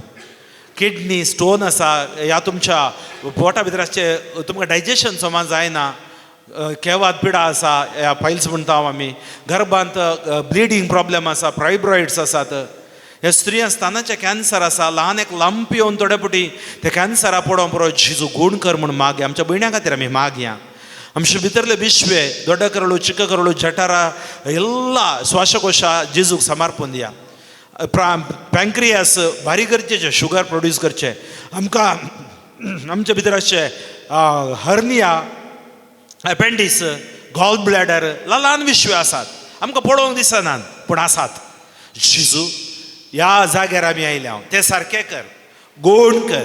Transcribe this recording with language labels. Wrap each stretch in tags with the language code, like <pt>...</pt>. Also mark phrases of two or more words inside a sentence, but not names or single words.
<en>kidney stone</en> <kok>आसा, ह्या तुमच्या पोटा भितराचे तुमकां डायजेशन समज जायना, केवाद पिडा आसा, ह्या पायल्स म्हणटा आमी, गर्भांत</kok> <en>bleeding problem</en> <kok>आसा, फायब्रॉइड्स आसात, ह्या स्त्रिया स्तनाचे कॅन्सर आसा, ल्हान एक लंप येवन थोडे पुटी ते कॅन्सरा पडोवन पुरो जेजू गूण कर म्हूण मागया. आमच्या भयण्यां खातीर आमी मागया. आमचे भितरले विश्वे,</kok> <kn>ದೊಡ್ಡ ಕರಳು, ಚಿಕ್ಕ ಕರಳು, ಜಠರ ಎಲ್ಲ ಶ್ವಾಸಕೋಶ</kn> <kok>जेजूक समर्पण दिया. पॅन्क्रियास भारी गरजेचे,</kok> <en>sugar produce</en> <kok>करचे. आमकां आमच्या भितर अशे हर्निया, एपेंडीस,</kok> <en>gall bladder,</en> <kok>ल्हान विश्वे आसात. आमकां पळोवंक दिसनात पूण आसात. जेजू ह्या जाग्यार आमी आयल्या, ते सारकें कर, गोड कर.</kok>